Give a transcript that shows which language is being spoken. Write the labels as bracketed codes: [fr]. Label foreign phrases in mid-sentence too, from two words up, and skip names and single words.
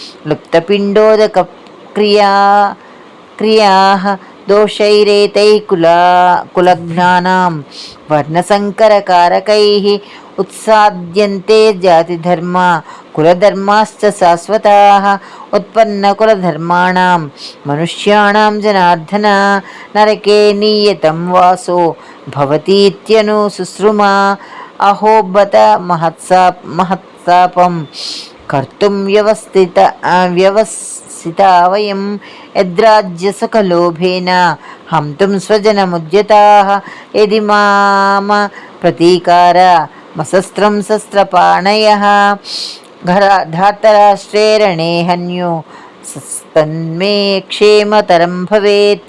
[sa] लुप्तपिण्डोदकक्रियाः दोषैरेतैः कुलज्ञानां वर्णसङ्करकारकैः उत्साद्यन्ते जातिधर्म कुलधर्माश्च शाश्वताः उत्पन्नकुलधर्माणां मनुष्याणां जनार्दन नरके नियतं वासो భవతీత్యను శుశ్రుమా అహో బత మహత్సాపం కర్తుం వ్యవసితా వయం యద్రాజ్యసుఖలోభేన హంతుం స్వజనముద్యతాః యది మామ ప్రతీకార మశస్త్రం శస్త్రపాణయః ధార్తరాష్ట్రే రణే హన్యో తన్మే క్షేమతరం భవేత్.